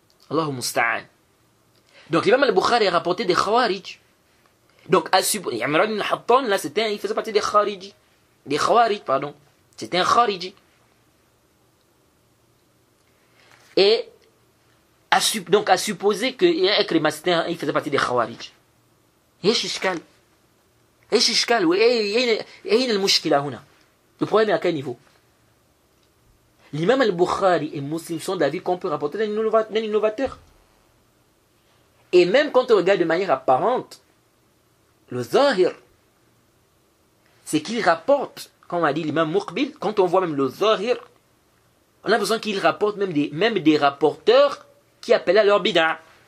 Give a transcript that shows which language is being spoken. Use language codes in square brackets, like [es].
[fr] Allahu musta'an. Donc l'imam al-Bukhari a rapporté des Khawarij. Donc Imran ibn Hattan, là, il faisait partie des Khariji. Des Khawarij, pardon. C'était un Khariji. Et donc à supposer que Ikrima, il faisait partie des Khawarij. [ar] ايش اشكال واين المشكله هنا. [fr] Le problème est à quel niveau? L'imam al-Bukhari et Muslim sont d'avis qu'on peut rapporter d'un innovateur. Et même quand on regarde de manière apparente, le Zahir, c'est qu'il rapporte, comme a dit l'imam Muqbil, quand on voit même le Zahir, on a besoin qu'il rapporte même des rapporteurs qui appellent à leur bid'a.